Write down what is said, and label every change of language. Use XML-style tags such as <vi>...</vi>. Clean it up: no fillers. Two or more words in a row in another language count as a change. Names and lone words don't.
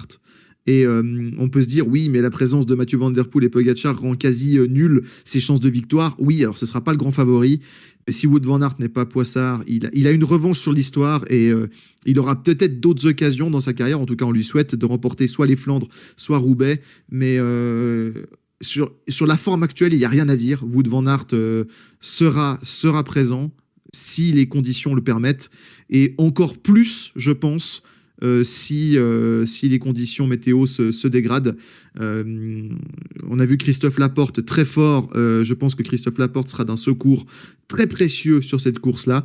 <fr>Et on peut se dire, oui, mais la présence de Mathieu Van Der Poel et Pogacar rend quasi nul ses chances de victoire. Oui, alors ce ne sera pas le grand favori. Mais si Wout van Aert n'est pas Poissard, il a une revanche sur l'histoire et il aura peut-être d'autres occasions dans sa carrière. En tout cas, on lui souhaite de remporter soit les Flandres, soit Roubaix. Mais sur la forme actuelle, il n'y a rien à dire. Wout van Aert sera présent si les conditions le permettent. Et encore plus, je pense, si les conditions météo se dégradent. On a vu Christophe Laporte très fort. Je pense que Christophe Laporte sera d'un secours très précieux sur cette course-là.</fr>